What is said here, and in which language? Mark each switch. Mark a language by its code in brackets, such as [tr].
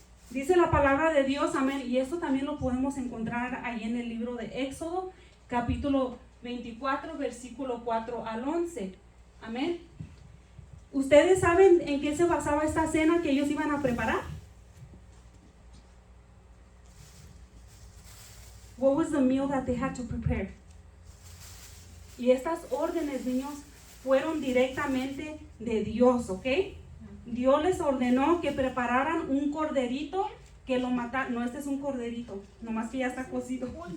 [es] Dice la palabra de Dios, amén, y esto también lo podemos encontrar ahí en el libro de Éxodo, capítulo 24, versículo 4 al 11, amén. ¿Ustedes saben en qué se basaba esta cena que ellos iban a preparar? [en] What was the meal that they had to prepare? [es] Y estas órdenes, niños, fueron directamente de Dios, ¿ok? Dios les ordenó que prepararan un corderito, que lo mataran. No, este es un corderito, nomás que ya está cocido.